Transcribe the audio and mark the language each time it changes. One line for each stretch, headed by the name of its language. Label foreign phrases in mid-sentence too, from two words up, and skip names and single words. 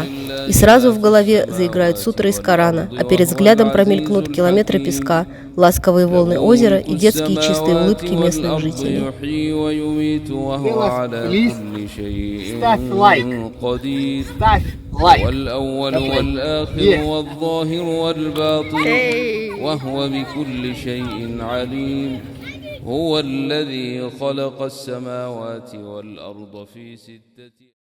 Russian: И сразу в голове заиграют сутры из Корана, а перед взглядом промелькнут километры песка, ласковые волны озера и детские чистые улыбки местных жителей. Ставь лайк. Ставь лайк.
Arabic: والأول والآخر والظاهر والباطن وهو بكل شيء عليم هو الذي خلق السماوات والأرض في 6